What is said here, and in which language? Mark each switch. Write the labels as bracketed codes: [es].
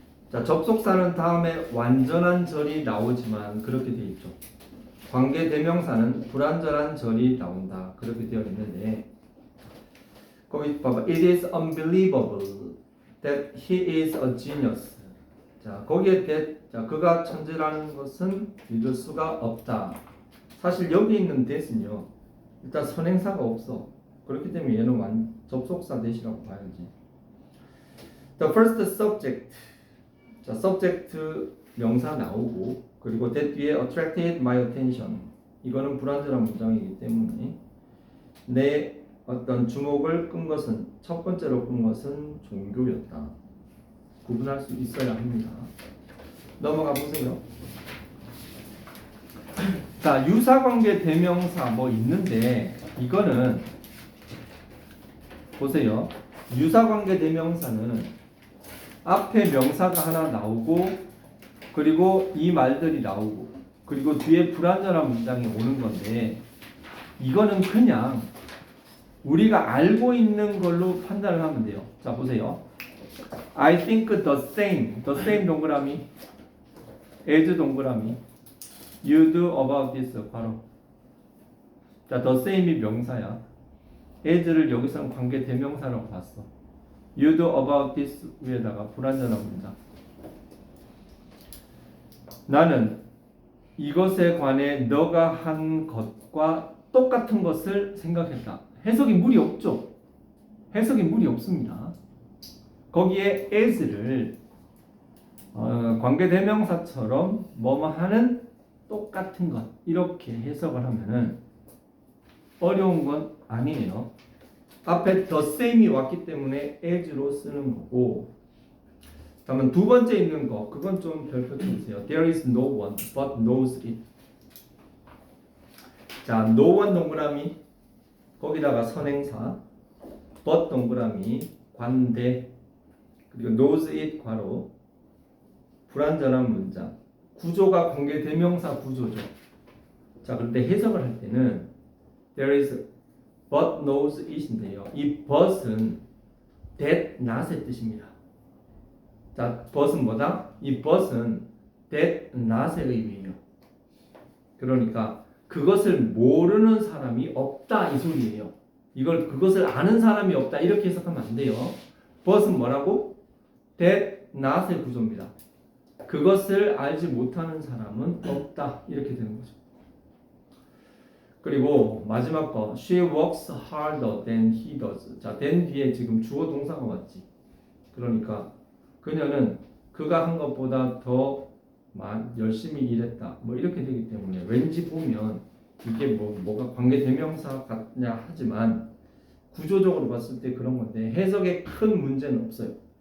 [ko] 자, 접속사는 다음에 완전한 절이 나오지만 그렇게 되어 있죠. 관계대명사는 불완전한 절이 나온다. 그렇게 되어 있는데 거기 봐봐. [en] It is unbelievable that he is a genius. [ko] 자, 거기에 자, 그가 천재라는 것은 믿을 수가 없다. 사실 여기 있는 that은요. 일단 선행사가 없어. 그렇기 때문에 얘는 접속사 that이라고 봐야지. [en] The first subject. [ko] 자, subject 명사 나오고 그리고 that 뒤에 [en] attracted my attention. [ko] 이거는 불완전한 문장이기 때문에 내 어떤 주목을 끈 것은 첫 번째로 끈 것은 종교였다. 구분할 수 있어야 합니다. 넘어가 보세요. 자, 유사관계 대명사 뭐 있는데 이거는 보세요. 유사관계 대명사는 앞에 명사가 하나 나오고 그리고 이 말들이 나오고 그리고 뒤에 불완전한 문장이 오는 건데 이거는 그냥 우리가 알고 있는 걸로 판단을 하면 돼요. 자, 보세요. [en] I think the same 동그라미 as 동그라미 you do about this 괄호. [ko] 자, the same이 명사야. as를 여기서는 관계 대명사라고 봤어. [en] you do about this [ko] 위에다가 불완전한 문장. 나는 이것에 관해 너가 한 것과 똑같은 것을 생각했다. 해석이 무리 없죠? 해석이 무리 없습니다. 거기에 as를 관계대명사처럼 뭐뭐 하는 똑같은 것 이렇게 해석을 하면은 어려운 건 아니에요. 앞에 the same이 왔기 때문에 as로 쓰는 거고 다음은 두 번째 있는 거 그건 좀 별표 쳐주세요. [en] There is no one but knows it. [ko] 자, no one 동그라미 거기다가 선행사 but 동그라미 관대 그리고 [en] knows it [ko] 괄호 불완전한 문장 구조가 관계 대명사 구조죠. 자, 그런데 해석을 할 때는 [en] there is but knows it [ko] 인데요. 이 but은 that not의 뜻입니다. 자, but은 뭐다? 이 but은 that not의 의미예요. 그러니까 그것을 모르는 사람이 없다 이 소리예요. 그것을 아는 사람이 없다 이렇게 해석하면 안 돼요. but은 뭐라고? that not의 구조입니다. 그것을 알지 못하는 사람은 없다 이렇게 되는 거죠. 그리고 마지막 거 [en] she works harder than he does. [ko] 자, than 뒤에 지금 주어 동사가 왔지. 그러니까 그녀는 그가 한 것보다 더 열심히 일했다. 뭐 이렇게 되기 때문에 왠지 보면 이게 뭐가 관계 대명사 같냐 하지만 구조적으로 봤을 때 그런 건데 해석에 큰 문제는 없어요.